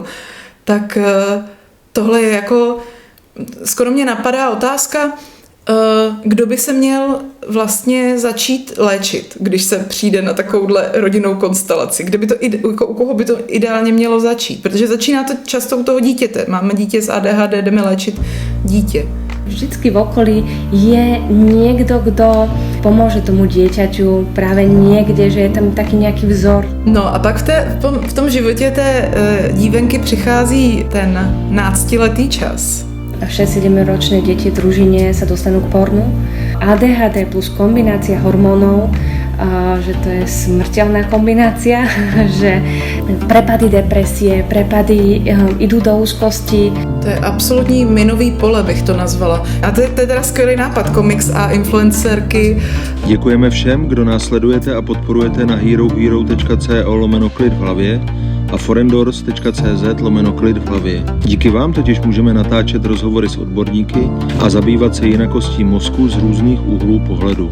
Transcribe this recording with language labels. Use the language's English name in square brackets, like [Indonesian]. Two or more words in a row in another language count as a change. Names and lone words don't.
[Czech] Tak tohle je jako, skoro mě napadá otázka, kdo by se měl vlastně začít léčit, když se přijde na takovouhle rodinnou konstelaci? U koho by to ideálně mělo začít? Protože začíná to často u toho dítěte. Máme dítě s ADHD, jdeme léčit dítě. [Slovak] Vždycky v okolí je niekto, kto pomôže tomu dieťaťu práve niekde, že je tam taký nejaký vzor. [Czech] No a pak v tom životě té dívenky přichází ten náctiletý čas. [Slovak] 6-7-ročné deti v družine sa dostanú k pornu. ADHD plus kombinácia hormónov, že to je smrteľná kombinácia, že prepady depresie, prepady idú do úzkosti. [Czech] To je absolutní minový pole, bych to nazvala. A to je teda skvělý nápad, komiks a influencerky. Děkujeme všem, kdo nás sledujete a podporujete na herohero.co/klid v hlavě a forendors.cz/klid v hlavě. Díky vám totiž můžeme natáčet rozhovory s odborníky a zabývat se jinakostí mozku z různých úhlů pohledu.